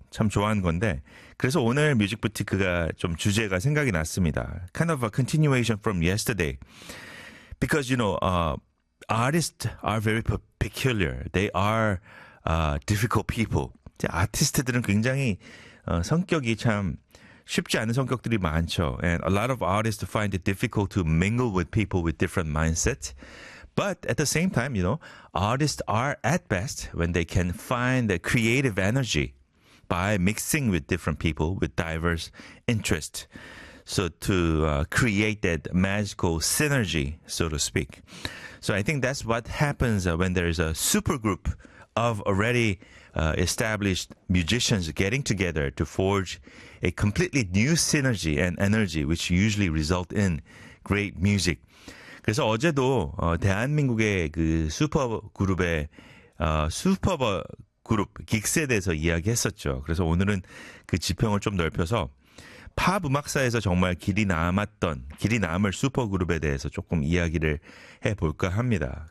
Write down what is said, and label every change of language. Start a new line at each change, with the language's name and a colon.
Korean: 참 좋아하는 건데, 그래서 오늘 뮤직부티크가 좀 주제가 생각이 났습니다.
English: Kind of a continuation from yesterday. Because, you know, artists are very peculiar. They are difficult people.
Korean: 아티스트들은 굉장히 성격이 참 쉽지 않은 성격들이 많죠.
English: And a lot of artists find it difficult to mingle with people with different mindsets. But at the same time, you know, artists are at best when they can find the creative energy by mixing with different people with diverse interests. So to create that magical synergy, so to speak. So I think that's what happens when there is a super group of already established musicians getting together to forge a completely new synergy and energy, which usually result in great music.
Korean: 그래서 어제도 대한민국의 그 슈퍼 그룹의 슈퍼 그룹 긱스에 대해서 이야기했었죠. 그래서 오늘은 그 지평을 좀 넓혀서 팝 음악사에서 정말 길이 남을 슈퍼 그룹에 대해서 조금 이야기를 해볼까 합니다.